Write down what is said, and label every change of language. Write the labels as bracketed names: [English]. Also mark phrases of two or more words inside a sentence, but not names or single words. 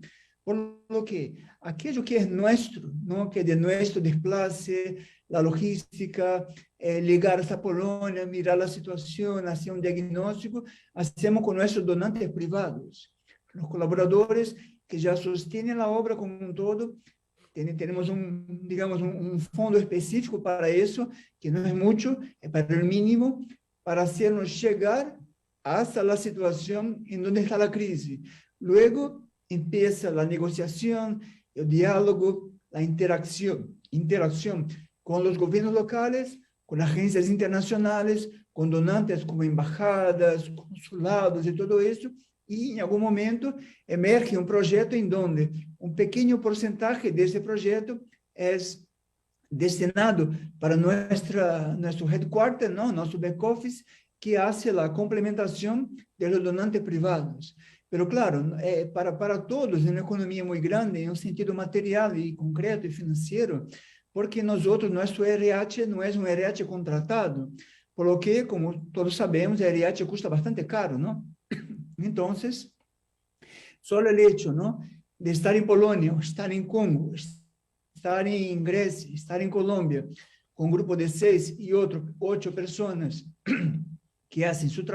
[Spanish] Por lo que [Portuguese] aquilo que é nosso, não, que é de nosso desplace, a logística, ligar a Polônia, mirar a situação, fazer um diagnóstico, fazemos com nossos donantes privados, os colaboradores que já sostêm a obra como um todo. Temos digamos, um fundo específico para isso, que não é muito, é para o mínimo, para hacernos chegar hasta a situação em onde está a crise. [Spanish] Luego, empieza [Portuguese] a negociação, o diálogo, a interação com os governos locais, com agências internacionais, com donantes como embaixadas, consulados e tudo isso, e em algum momento emerge um projeto em onde um pequeno porcentagem desse projeto é destinado para nosso headquarter, não, nosso [English] back office, [Portuguese] que faz a complementação dos donantes privados. [Spanish] Pero claro, para todos, [Portuguese] é uma economia muito grande, em um sentido material e concreto e financeiro, porque nosso RH não é um RH contratado, [Spanish] por lo que, como todos sabemos, [Portuguese] o RH custa bastante caro, não? Então, só o hecho, não, de estar em Polônia, estar em Congo, estar em Grécia, estar em Colômbia, com um grupo de 6 e 8 pessoas que fazem seu